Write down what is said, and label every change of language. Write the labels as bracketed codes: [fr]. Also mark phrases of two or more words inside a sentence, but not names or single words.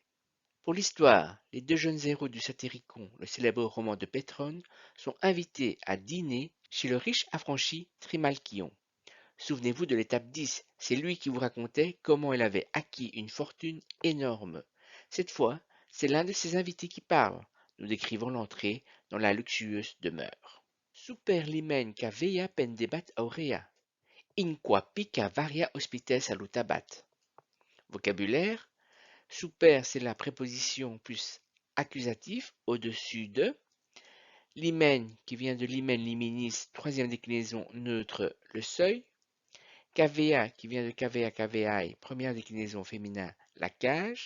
[fr] Pour l'histoire, les deux jeunes héros du Satyricon, le célèbre roman de Pétrone, sont invités à dîner chez le riche affranchi Trimalchion. Souvenez-vous de l'étape 10, c'est lui qui vous racontait comment il avait acquis une fortune énorme. Cette fois, c'est l'un de ses invités qui parle. Nous décrivons l'entrée dans la luxueuse demeure. [la] Super limen cavea pendebat aurea, in qua pica varia hospites salutabat. [fr] Vocabulaire, super c'est la préposition plus accusatif au-dessus de. Limen qui vient de [la] limen liminis, [fr] troisième déclinaison neutre, le seuil. Cavea qui vient de [la] cavea caveae, [fr] première déclinaison féminin, la cage.